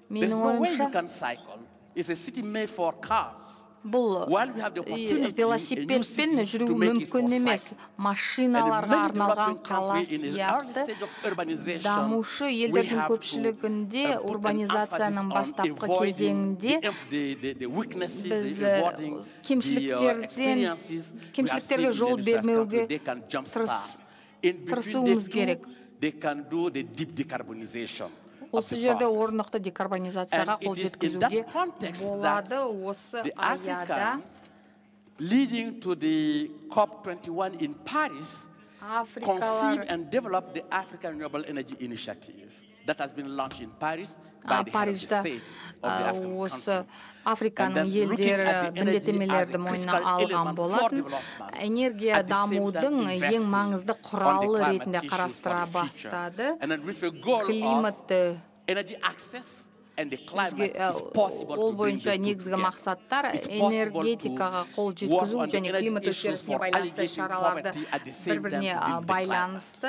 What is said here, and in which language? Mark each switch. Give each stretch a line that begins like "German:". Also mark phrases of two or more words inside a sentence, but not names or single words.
Kazakh: Менің ойымша бұл велосипедпен жүру мүмкін емес, машиналарға арналған қала сияқты дамушы елдердің көпшілігінде урбанизацияның бастапқы кезеңінде біз кемшіліктерге жол бермеуге тырысуымыз керек. Осы жерде орнықты декарбонизацияға қол жеткізуге болады. Осы аяда
English: leading to the COP21 in Paris, conceived and developed the African Renewable Energy Initiative that has been launched in Paris by the head of the state of the African country.
Kazakh: Африканың елдері міндеттемелерді мойнына алған болатын. Энергия дамудың ең маңызды құралы ретінде қарастыра бастады. Климатты ол бойынша негізгі мақсаттар энергетикаға қол жеткізу және климат өзгерісіне байланысты шараларды бір-біріне байланысты.